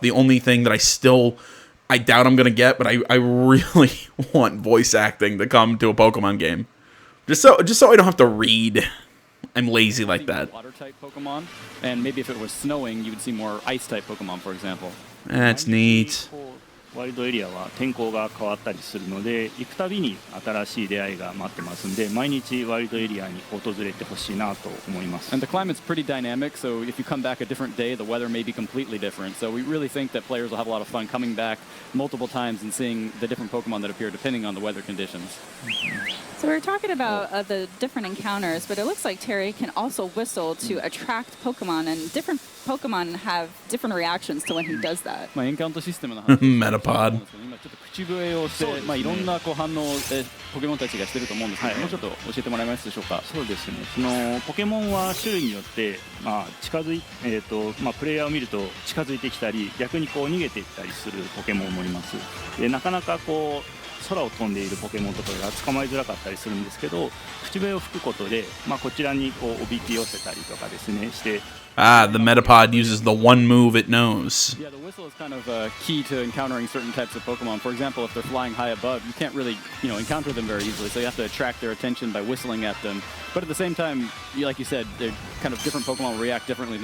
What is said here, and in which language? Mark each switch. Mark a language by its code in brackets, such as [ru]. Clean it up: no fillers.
[en] The only thing that I doubt I'm going to get, but I really want voice acting to come to a Pokemon game. Just so I don't have to read. I'm lazy like that. Water type Pokemon, and maybe if it was snowing, you would see more ice type Pokemon, for example. That's neat. [ja] ワイルドエリアは天候が変わったりするので、行くたびに新しい出会いが待ってますんで、毎日ワイルドエリアに訪れてほしいなと思います。 [en] And the climate's pretty dynamic, so if you come back a different day, the weather may be completely different. So we really think that players will have a lot of fun coming back multiple times and seeing the different Pokemon that appear depending on the weather conditions. So we were talking about the different encounters, but it looks like Terry can also whistle to attract Pokemon, and different Pokemon have different reactions to when he does that. [ja] まあエンカウントシステムの話 [en] Metapod. [ja] 今ちょっと口笛をして、まあいろんなこう反応をポケモンたちがしてると思うんですけど、もうちょっと教えてもらえますでしょうか。そうですね。そのポケモンは種類によって、まあ近づいまあプレイヤーを見ると近づいてきたり、逆にこう逃げていったりするポケモンもいます。でなかなかこう空を飛んでいるポケモンとかが捕まえづらかったりするんですけど、口笛を吹くことで、こちらにこうおびき寄せたりとかですねして。 [en] Ah, the Metapod uses the one move it knows. Yeah, the whistle is kind of key to encountering certain types of Pokemon. For example, if they're flying high above, you can't really, encounter them very easily. So you have to attract their attention by whistling at them. But at the same time, like you said, they're kind of different Pokemon react differently.